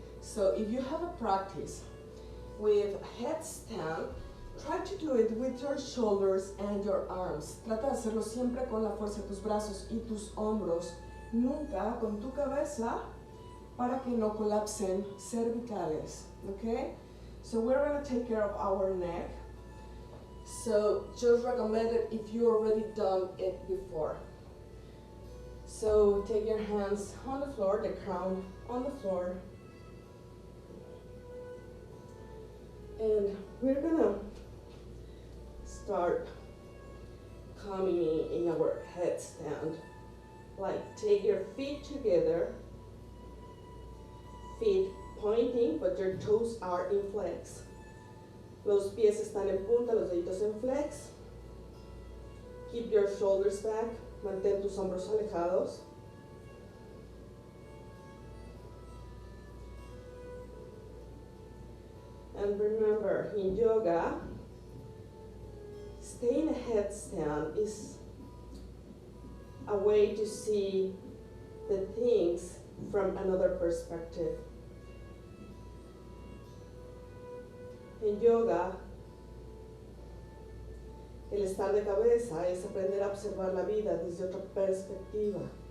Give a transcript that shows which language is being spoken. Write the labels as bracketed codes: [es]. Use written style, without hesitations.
[en] So if you have a practice with headstand, try to do it with your shoulders and your arms. [es] Trata de hacerlo siempre con la fuerza de tus brazos y tus hombros, nunca con tu cabeza, para que no colapsen cervicales, okay? [en] So we're gonna take care of our neck. So just recommend it if you already done it before. So take your hands on the floor, the crown on the floor. And we're gonna start coming in our headstand. Like take your feet together, feet pointing, but your toes are in flex. [es] Los pies están en punta, los deditos en flex. [en] Keep your shoulders back, [es] mantén tus hombros alejados. [en] And remember, in yoga, staying in a headstand is a way to see the things from another perspective. [es] En yoga, el estar de cabeza es aprender a observar la vida desde otra perspectiva.